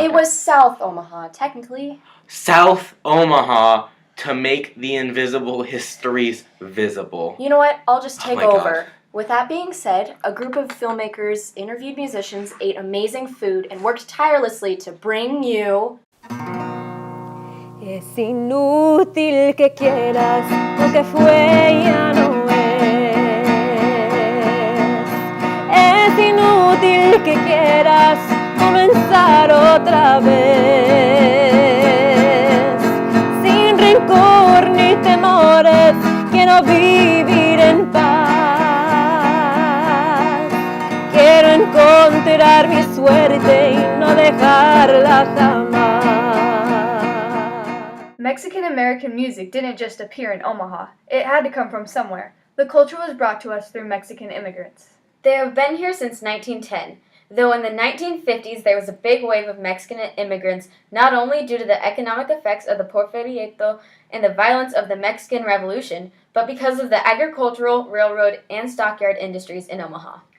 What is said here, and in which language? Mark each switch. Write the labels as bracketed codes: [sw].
[en] It was South Omaha, technically. South Omaha to make the invisible histories visible. You know what? I'll just take my over. God. With that being said, a group of filmmakers interviewed musicians, ate amazing food, and worked tirelessly to bring you... [es] Es inútil que quieras, lo que fue ya no es. Es inútil que quieras comenzar otra vez. Sin rencor ni temores, quiero vivir en paz. Quiero encontrar mi suerte y no dejarla jamás. [en] Mexican-American music didn't just appear in Omaha. It had to come from somewhere. The culture was brought to us through Mexican immigrants. They have been here since 1910, though in the 1950s there was a big wave of Mexican immigrants, not only due to the economic effects of the Porfiriato and the violence of the Mexican Revolution, but because of the agricultural, railroad, and stockyard industries in Omaha.